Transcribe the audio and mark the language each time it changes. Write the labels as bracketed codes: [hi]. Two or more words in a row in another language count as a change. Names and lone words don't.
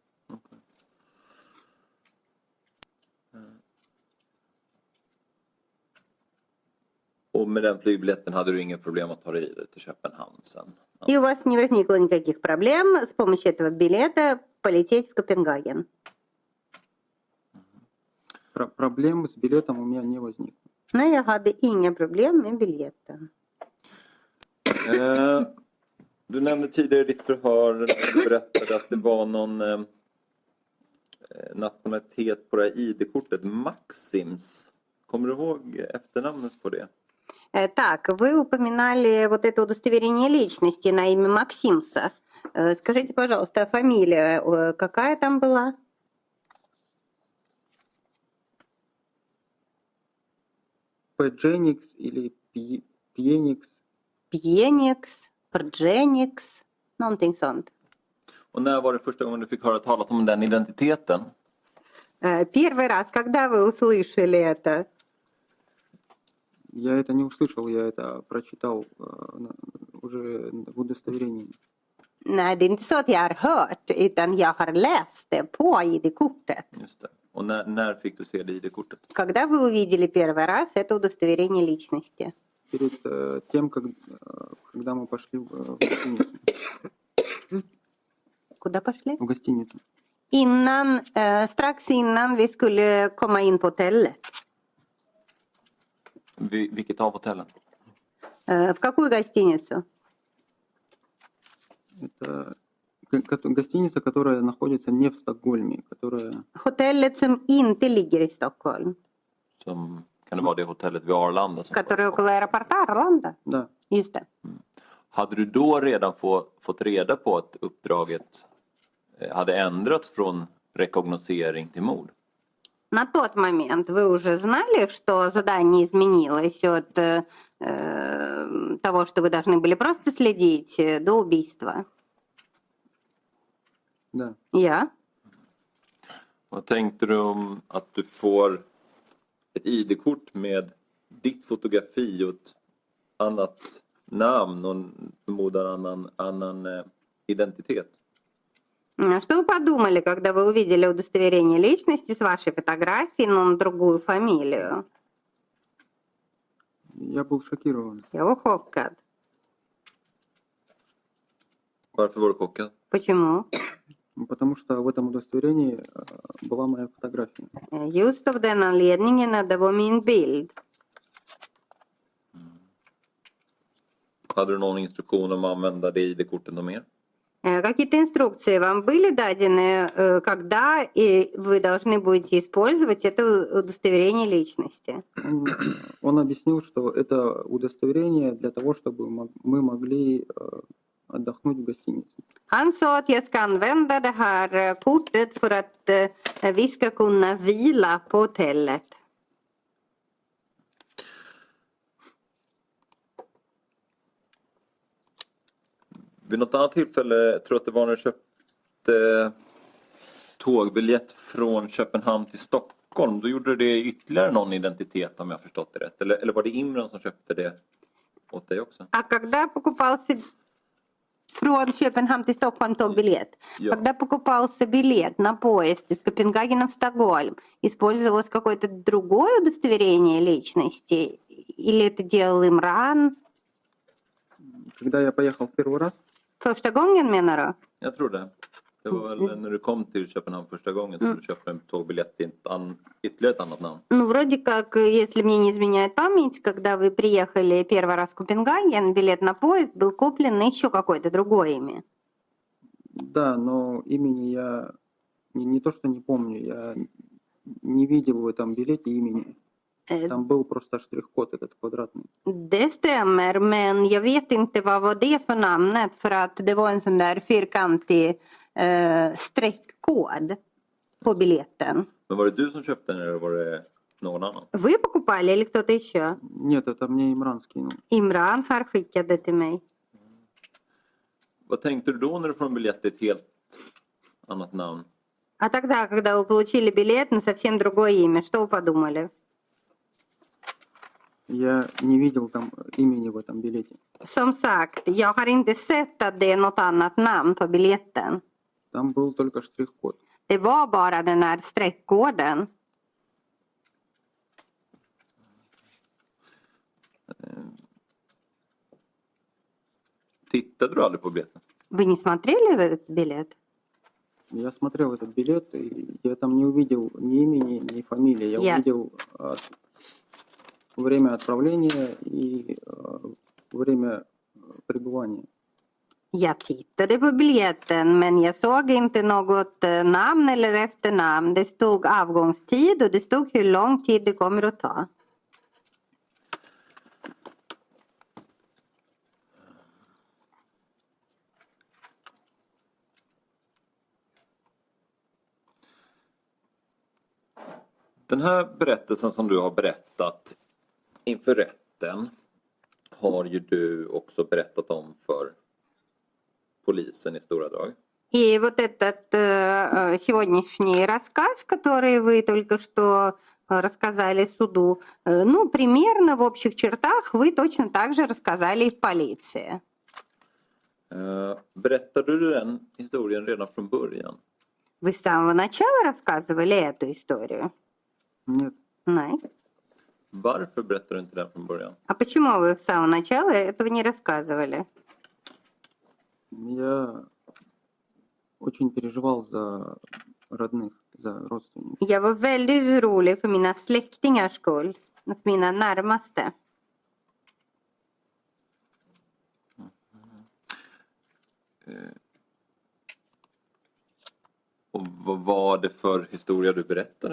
[sv] Och med den flygbiljetten hade du inga problem att ta dig vidare till Köpenhamn sen? [ru] И у вас не возникло никаких проблем с помощью этого билета полететь в Копенгаген? Проблем с билетом у меня не возникло. [sv] Nej, jag hade inga problem med biljetten. Du nämnde tidigare i ditt förhör, du berättade att det var någon nationalitet på det här ID-kortet, Maxims. Kommer du ihåg efternamnet på det? [ru] Так, вы упоминали вот это удостоверение личности на имя Максимса. Скажите, пожалуйста, а фамилия какая там была? Педженикс или Пьеникс. Пьеникс, Прдженикс, [sv] någonting sånt. Och när var det första gången du fick höra talas om den identiteten? [ru] Первый раз, когда вы услышали это? Я это не услышал, я это прочитал уже в удостоверении. [sv] Nej, det är inte så att jag har hört, utan jag har läst det på ID-kortet. Just det. Och när fick du se det ID-kortet? [ru] Когда вы увидели первый раз это удостоверение личности? Перед тем, когда мы пошли в гостиницу. Куда пошли? В гостиницу. [sv] Strax innan vi skulle komma in på hotellet. Vilket av hotellen? [ru] В какую гостиницу? Это гостиница, которая находится не в Стокгольме, которая... [sv] Hotellet som inte ligger i Stockholm. Kan det vara det hotellet vid Arlanda? [ru] Которое около аэропорта Arlanda? Да. [sv] Just det. Hade du då redan fått reda på att uppdraget hade ändrats från rekognosering till mord? [ru] На тот момент вы уже знали, что задание изменилось от того, что вы должны были просто следить, до убийства? Да. [sv] Ja. Vad tänkte du om att du får ett ID-kort med ditt fotografi och ett annat namn och förmodar annan identitet? [ru] Что вы подумали, когда вы увидели удостоверение личности с вашей фотографией, но на другую фамилию? Я был шокирован. [sv] Я var chockad. Varför var du chockad? [ru] Почему? Потому что в этом удостоверении была моя фотография. [sv] Just av den anledningen, det var min bild. Hade du någon instruktion om att använda det ID-kortet och mer? [ru] Какие-то инструкции вам были дадены, когда вы должны будете использовать это удостоверение личности? Он объяснил, что это удостоверение для того, чтобы мы могли отдохнуть в гостинице. [sv] Han sa att jag ska använda det här kortet för att vi ska kunna vila på hotellet. Vid något annat tillfälle, jag tror att det var när du köpte tågbiljett från Köpenhamn till Stockholm. Då gjorde du det ytterligare någon identitet om jag har förstått det rätt. Eller var det Imran som köpte det åt dig också? [ru] А когда покупался [sv] från Köpenhamn till Stockholm tågbiljet, Ja. [ru] когда покупался билет на поезд из Копенгагена в Стокгольм, использовалось какое-то другое удостоверение личности? Или это делал Имран? Когда я поехал в первый раз, [sv] Första gången menar du? Jag tror det. Det var väl när du kom till Köpenhamn första gången som du köpte en tågbiljett till ytterligare ett annat namn. [ru] Ну, вроде как, если мне не изменяет память, когда вы приехали первый раз в Копенгаген, билет на поезд был куплен на еще какое-то другое имя. да, но имени я не то, что не помню, я не видел в этом билете имени. Там был просто штрих-код этот квадратный. [sv] Det stämmer, men jag vet inte vad var det för namnet, för att det var en sån där fyrkantig streckkod på biljetten. Men var det du som köpte den eller var det någon annan? [ru] Вы покупали или кто-то еще? Нет, это мне Имран скинул. [sv] Имран har skickat det till mig. Vad tänkte du då när du får en biljett till ett helt annat namn? [ru] А тогда, когда вы получили билет на совсем другое имя, что вы подумали? Я не видел там имени в этом билете. [sv] Som sagt, jag har inte sett att det är något annat namn på biljetten. [ru] Там был только штрих-код. [sv] Det var bara den här streckkoden. Tittade du aldrig på biljetten? [ru] Вы не смотрели этот билет? Я смотрел этот билет, и я там не увидел ни имени, ни фамилии. Я увидел время отправления и время пребывания. [sv] Jag tittade på biljetten, men jag såg inte något namn eller efternamn. Det stod avgångstid och det stod hur lång tid det kommer att ta. Den här berättelsen som du har berättat inför rätten har ju du också berättat om för polisen i stora drag. [ru] И вот этот сегодняшний рассказ, который вы только что рассказали суду, ну, примерно в общих чертах вы точно так же рассказали и в полиции. [sv] Berättade du den historien redan från början? [ru] Вы с самого начала рассказывали эту историю? Нет, [sv] Nej. Varför berättade du inte den från början? [ru] А почему вы с самого начала этого не рассказывали? я очень переживал за родных, за родственников. [sv] Jag var väldigt orolig för mina släktingars skull, för mina närmaste. Och vad var det för historia du berättade?